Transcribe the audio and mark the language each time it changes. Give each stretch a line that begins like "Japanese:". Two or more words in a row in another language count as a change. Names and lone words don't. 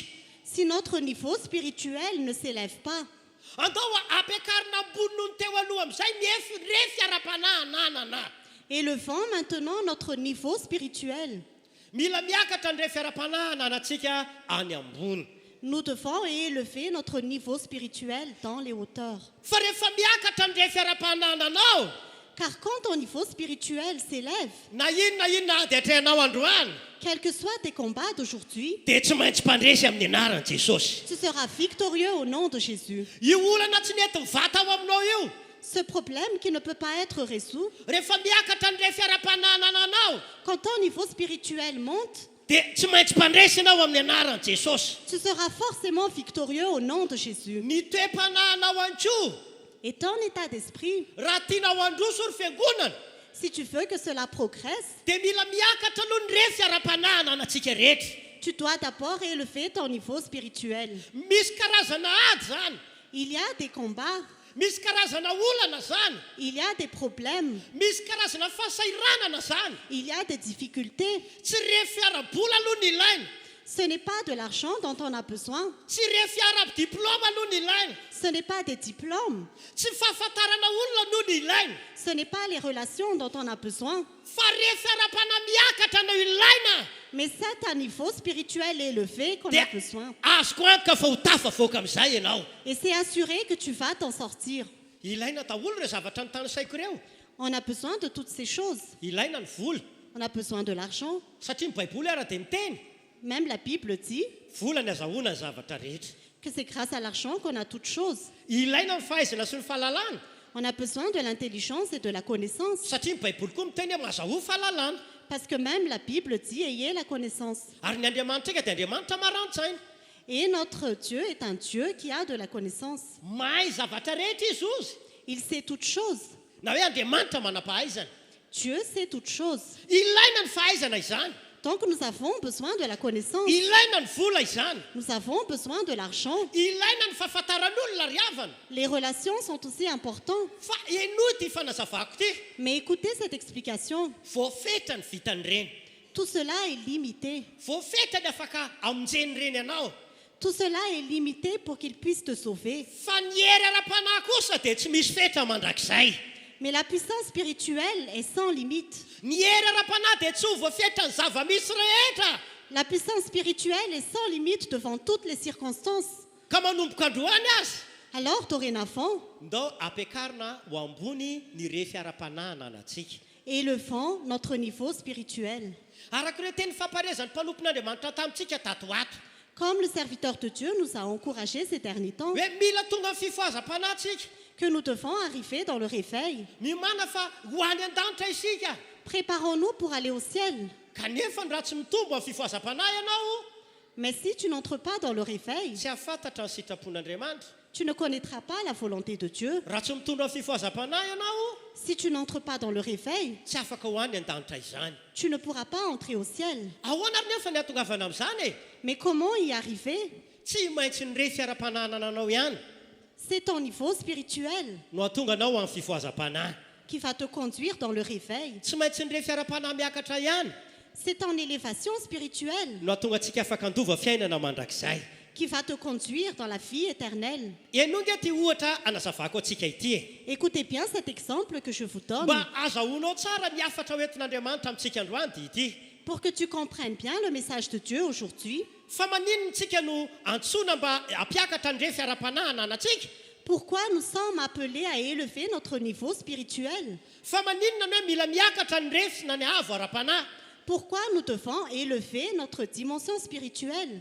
French: Si notre niveau spirituel ne s'élève pas,
Malagasy: Andao ampiakarina ambony noho ny teo aloha amin'izay refy ara-panahy ananana.
French: élevons maintenant notre niveau spirituel.
Malagasy: Mila miakatra ny refy ara-panahy ananatsika any ambony.
French: Nous devons élever notre niveau spirituel dans les hauteurs.
Malagasy: Fa rehefa miakatra ny refy ara-panahy ananao,
French: Car quand ton niveau spirituel s'élève,
Malagasy: na inona dia atrehanao androany,
French: quels que soient tes combats d'aujourd'hui,
Malagasy: dia tsy maintsy mpandresy amin'ny anaran'i Jesosy.
French: tu seras victorieux au nom de Jésus.
Malagasy: Io olana tsy nety mivata ao aminao io,
French: Ce problème qui ne peut pas être résolu,
Malagasy: rehefa miakatra ny refy ara-panahy ananao,
French: quand ton niveau spirituel monte,
Malagasy: dia tsy maintsy mpandresy ianao amin'ny anaran'i Jesosy.
French: tu seras forcément victorieux au nom de Jésus.
Malagasy: Ny toe-panahinao antsio,
French: Et ton état d'esprit,
Malagasy: raha tianao handroso ny fiangonana,
French: si tu veux que cela progresse,
Malagasy: dia mila miakatra aloha ny refy ara-panahy anantsika rehetra.
French: tu dois d'abord élever ton niveau spirituel.
Malagasy: Misy karazana ady zany,
French: Il y a des combats,
Malagasy: misy karazana olana zany,
French: il y a des problèmes,
Malagasy: misy karazana fahasahiranana zany.
French: il y a des difficultés.
Malagasy: Tsy refy ara-bola aloha ny ilaina,
French: Ce n'est pas de l'argent dont on a besoin,
Malagasy: tsy refy ara-diplôma aloha ny ilaina,
French: ce n'est pas des diplômes,
Malagasy: tsy fahafantarana olona aloha ny ilaina,
French: ce n'est pas les relations dont on a besoin,
Malagasy: fa refy ara-panahy miakatra no ilaina.
French: mais c'est un niveau spirituel élevé qu'on
Malagasy: Dia
French: a besoin.
Malagasy: azoko antoka fa ho tafavoaka amin'izay ianao.
French: Et c'est assuré que tu vas t'en sortir.
Malagasy: Ilaina daholo ireo zavatra ny tany saiko ireo.
French: On a besoin de toutes ces choses.
Malagasy: Ilaina ny vola,
French: On a besoin de l'argent.
Malagasy: satria ny baiboly ara dia miteny
French: Même la Bible dit
Malagasy: vola ny azahoana ny zavatra rehetra.
French: que c'est grâce à l'argent qu'on a toutes choses.
Malagasy: Ilaina ny fahaizana sy ny fahalalana,
French: On a besoin de l'intelligence et de la connaissance.
Malagasy: satria ny baiboly koa miteny hoe mazaho fahalalana.
French: Parce que même la Bible dit ayez la connaissance.
Malagasy: Ary ny Andriamanitra dia Andriamanitra marani-tsaina.
French: Et notre Dieu est un Dieu qui a de la connaissance.
Malagasy: Mahay zavatra rehetra izy ozy.
French: Il sait toutes choses.
Malagasy: Na hoe Andriamanitra manam-pahaizana.
French: Dieu sait toutes choses.
Malagasy: Ilaina ny fahaizana izany.
French: Donc nous avons besoin de la connaissance.
Malagasy: Ilaina ny vola izany.
French: Nous avons besoin de l'argent.
Malagasy: Ilaina ny fahafantaran'olona ry havana.
French: Les relations sont aussi importantes.
Malagasy: Fa enoy ty fanazavako ty.
French: Mais écoutez cette explication.
Malagasy: Voafetra ny vitany reny.
French: Tout cela est limité.
Malagasy: Voafetra ny afaka amonjeny reny ianao.
French: Tout cela est limité pour qu'il puisse te sauver.
Malagasy: Fa ny hery ara-panahy kosa dia tsy misy fetra mandrakizay.
French: Mais la puissance spirituelle est sans limite.
Malagasy: Ny hery ara-panahy dia tsy ho voafetra ny zava-misy rehetra.
French: La puissance spirituelle est sans limite devant toutes les circonstances.
Malagasy: Ka manomboka androany azy.
French: Alors, dorénavant,
Malagasy: Ndao ampiakarina ho ambony ny refy ara-panahy ananatsika.
French: élevons notre niveau spirituel.
Malagasy: Arak'ireo teny famparezan'ny mpanompon'Andriamanitra tamintsika tato ato.
French: Comme le serviteur de Dieu nous a encouragés ces derniers temps,
Malagasy: Hoe mila tonga amin'ny fifohazam-panahytsika.
French: que nous devons arriver dans le réveil.
Malagasy: Mimana fa ho any an-danitra isika.
French: Préparons-nous pour aller au ciel.
Malagasy: Kanefa ny raha tsy mitombo amin'ny fifohazam-panahy ianao,
French: Mais si tu n'entres pas dans le réveil,
Malagasy: tsy hafantatra ny sitrapon'andriamanitra.
French: tu ne connaîtras pas la volonté de Dieu.
Malagasy: Raha tsy mitondra ny fifohazam-panahy ianao,
French: Si tu n'entres pas dans le réveil,
Malagasy: tsy afaka ho any an-danitra izany.
French: tu ne pourras pas entrer au ciel.
Malagasy: Ahoana ary nefa ny atongavana amin'izany e?
French: Mais comment y arriver?
Malagasy: Tsy maintsy nirefy ara-panahana anao ihany
French: C'est ton niveau spirituel
Malagasy: no atonga anao amin'ny fifohazam-panahy.
French: qui va te conduire dans le réveil.
Malagasy: Tsy maintsy nirefy ara-panahy miakatra ihany
French: C'est ton élévation spirituelle
Malagasy: no atonga antsika afaka andova fiainana mandrakizay.
French: qui va te conduire dans la vie éternelle.
Malagasy: Enonga ty ohatra anazavako antsika ity e.
French: Écoutez bien cet exemple que je vous donne
Malagasy: Mba azahoanao tsara ny afatra hoentin'Andriamanitra amintsika androany dia ity.
French: pour que tu comprennes bien le message de Dieu aujourd'hui.
Malagasy: Fa maninona tsika no antsoina mba hampiakatra ny refy ara-panahy ananantsika?
French: Pourquoi nous sommes appelés à élever notre niveau spirituel?
Malagasy: Fa maninona no hoe mila miakatra ny refy na ny avo ara-panahy?
French: Pourquoi nous devons élever notre dimension spirituelle?